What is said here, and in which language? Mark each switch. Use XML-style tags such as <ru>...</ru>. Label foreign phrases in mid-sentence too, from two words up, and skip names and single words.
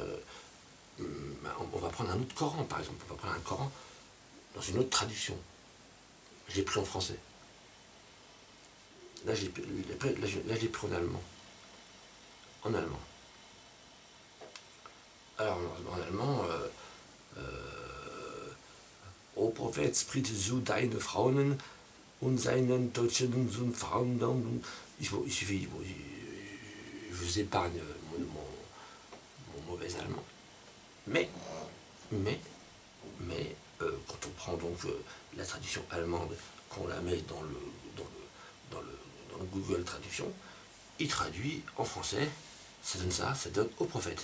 <fr>on va prendre un autre Coran, par exemple. On va prendre un Coran dans une autre traduction. Je l'ai pris en français. Là, je l'ai pris en allemand. En allemand. Alors, en allemand,</fr> <de>O Prophet, sprich zu deine Frauen und seinen deutschen Frauen.</de> <fr>Il suffit, bon, je vous épargne mon mauvais allemand. Mais, quand on prend donc la traduction allemande, qu'on la met dans le Google Traduction, il traduit en français, ça donne au prophète.</fr>